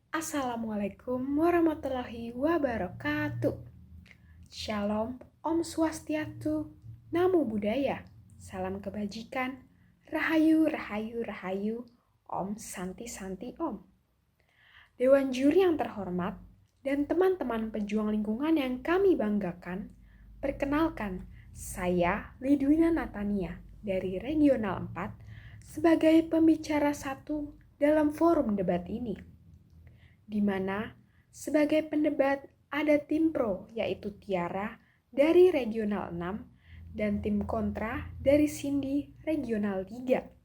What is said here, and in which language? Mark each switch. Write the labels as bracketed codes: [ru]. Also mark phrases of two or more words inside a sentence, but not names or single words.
[ar] السلام عليكم ورحمة الله وبركاته. [id] Shalom, [ban] Om Swastiastu, [pi] Namo Buddhaya, [id] salam kebajikan, [jv] Rahayu, Rahayu, Rahayu, [sa] Om Santi Santi Om. [id] Dewan juri yang terhormat dan teman-teman pejuang lingkungan yang kami banggakan, perkenalkan, saya Lidwina Natania dari Regional 4 sebagai pembicara satu dalam forum debat ini, di mana sebagai pendebat ada tim pro yaitu Tiara dari Regional 6 dan tim kontra dari Cindy Regional 3.